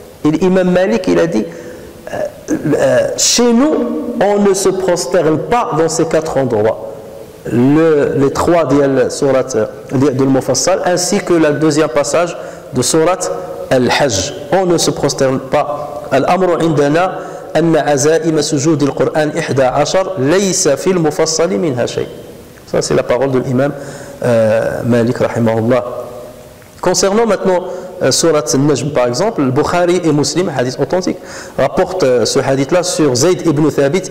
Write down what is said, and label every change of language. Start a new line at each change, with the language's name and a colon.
French: Et l'imam Malik, il a dit, chez nous, on ne se prosterne pas dans ces 4 endroits. Les 3 de l'Mufassal, ainsi que le deuxième passage de Surat Al-Hajj. On ne se prosterne pas.
Arabic: Al-Amru indana أن عزائم سجود القرآن 11 ليس في المفصل منها شيء.
French: Ça c'est la parole de l'imam Malik rahimahullah. Concernant maintenant Surat Al-Najm par exemple, le Bukhari et Muslim, hadith authentique, rapportent ce hadith-là sur Zayd ibn Thabit.